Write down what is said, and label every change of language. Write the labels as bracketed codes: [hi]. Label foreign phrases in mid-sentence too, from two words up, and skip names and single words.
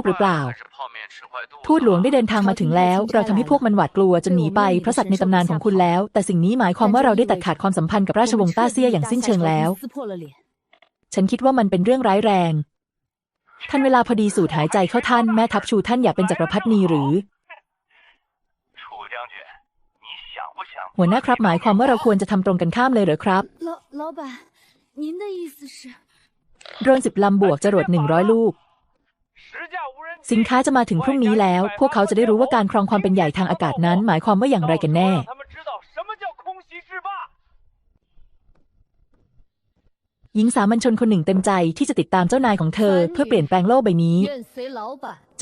[th] หรือเปล่าทูตหลวงได้เดินทางมาถึงแล้วเราทำให้พวกมันหวาดกลัวจนหนีไปเพราะสัตว์ในตำนานของคุณแล้วแต่สิ่งนี้หมายความว่าเราได้ตัดขาดความสัมพันธ์กับราชวงศ์ต้าเซี่ยอย่างสิ้นเชิงแล้วฉันคิดว่ามันเป็นเรื่องร้ายแรงท่านเวลาพอดีสูดหายใจเข้าท่านแม่ทัพชูท่านอยากเป็นจักรพรรดินีหรือหัวหน้าครับหมายความว่าเราควรจะทำตรงกันข้ามเลยเหรอครับ [zh] 老板您的意思是 [th] โดรน10 ลำบวกจรวด100 ลูกสินค้าจะมาถึงพรุ่งนี้แล้วพวกเขาจะได้รู้ว่าการครองความเป็นใหญ่ทางอากาศนั้นหมายความว่าอย่างไรกันแน่หญิงสามัญชนคนหนึ่งเต็มใจที่จะติดตามเจ้านายของเธอเพื่อเปลี่ยนแปลงโลกใบนี้จ